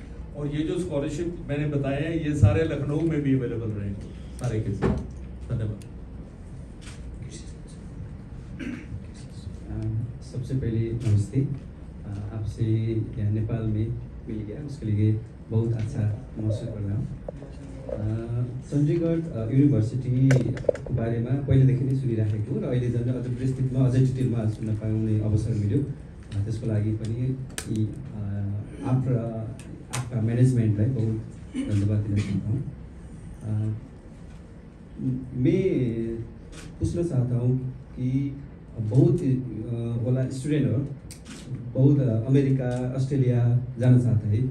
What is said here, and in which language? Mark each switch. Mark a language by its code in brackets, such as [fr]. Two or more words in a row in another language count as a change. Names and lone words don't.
[hi] और ये जो स्कॉलरशिप मैंने बताए हैं ये सारे लखनऊ में भी अवेलेबल रहेंगे। सारे के साथ। धन्यवाद। सबसे पहले नमस्ते। आपसे यहाँ नेपाल में मिल गया, उसके लिए बहुत अच्छा महसुस कर रहा हूँ। [ne] चण्डीगढ युनिभर्सिटीको बारेमा पहिलेदेखि नै सुनिराखेको र अहिले झन् अझ विस्तृतमा अझै डिटेलमा सुन्न पाउने अवसर मिल्यो। त्यसको लागि पनि [hi] आपका मैनेजमेंटलाई बहुत धन्यवाद दिन चाहता हूँ। मैं पूछना चाहता हूँ कि बहुत वाला स्टूडेंट हो, बहुत अमेरिका ऑस्ट्रेलिया जाना चाहता है।